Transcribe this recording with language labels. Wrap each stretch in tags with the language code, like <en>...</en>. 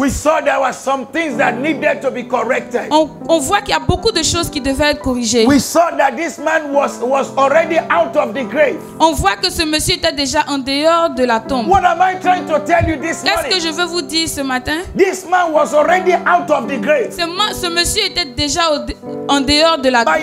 <en>we saw there were some things that needed to be corrected.</en> <fr>on voit qu'il y a beaucoup de choses qui devaient être corrigées.</fr> <en>We saw that this man was already out of the grave.</en> <fr>On voit que ce monsieur était déjà en dehors de la tombe.</fr> <en>What am I trying to tell you this</en> <fr>Qu'est-ce que</fr> <en>morning?</en> <fr>je veux vous dire ce matin?</fr> <en>This man was already out of the grave.</en> <fr>Ce monsieur était déjà en dehors de la</fr>